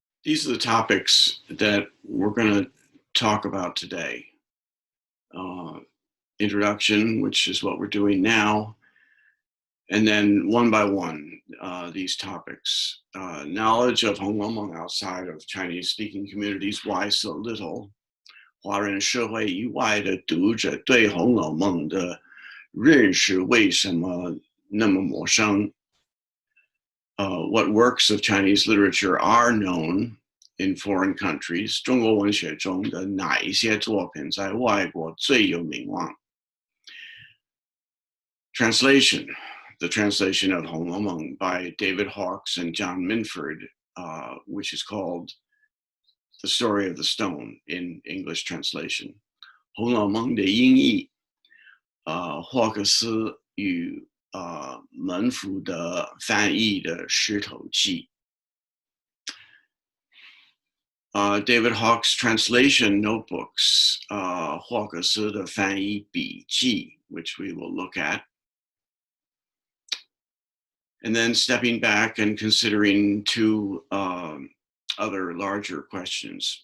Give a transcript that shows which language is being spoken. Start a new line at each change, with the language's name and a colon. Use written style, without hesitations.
English: These are the topics that we're going to talk about today. Introduction, which is what we're doing now, and then one by one, these topics. Knowledge of Honglou Meng outside of Chinese-speaking communities, why so little?
Chinese: 华人社会以外的读者对《红楼梦》的认识为什么那么陌生?
English: What works of Chinese literature are known in foreign countries?
Chinese: 中国文学中的哪一些作品在外国最有名望?
English: Translation. The translation of Honglou Meng by David Hawkes and John Manfred, which is called The Story of the Stone in English translation.
Chinese: 红楼梦的音译，霍克斯与门福的翻译的石头记。
English: David Hawkes' translation notebooks,
Chinese: 霍克斯的翻译笔记,
English: which we will look at. And then stepping back and considering 2 other larger questions.